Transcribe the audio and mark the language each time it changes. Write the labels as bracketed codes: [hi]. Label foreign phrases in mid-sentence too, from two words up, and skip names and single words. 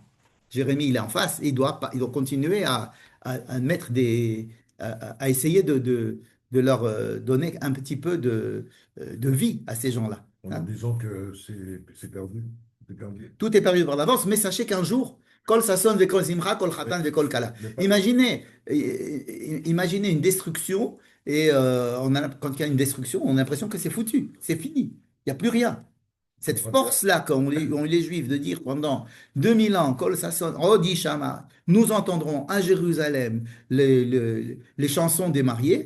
[fr] Jérémie, il est en face, il doit continuer à mettre à essayer de leur donner un petit peu de vie à ces gens-là. En disant que c'est perdu. C'est perdu. Tout est perdu par l'avance, mais sachez qu'un jour, [he] קול ששון וקול שמחה, קול חתן וקול כלה. [fr] Imaginez une destruction, et quand il y a une destruction, on a l'impression que c'est foutu, c'est fini, il n'y a plus rien. Cette force-là qu'ont les Juifs de dire pendant 2000 ans, [he] קול ששון, רודי שמע, [fr] nous entendrons à Jérusalem les chansons des mariés.